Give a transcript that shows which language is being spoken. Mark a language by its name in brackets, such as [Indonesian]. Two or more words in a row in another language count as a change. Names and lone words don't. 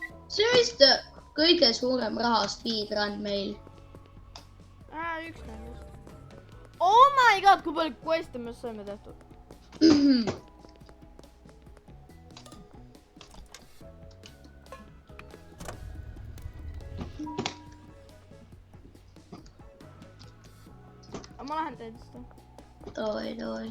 [Estonian] see on vist kõige suurem raha speedrun meil. Üks nendest. [English] Oh my god, [Estonian] kui palju quest'e me saime tehtud. Aga ma lähen teen seda. Davai.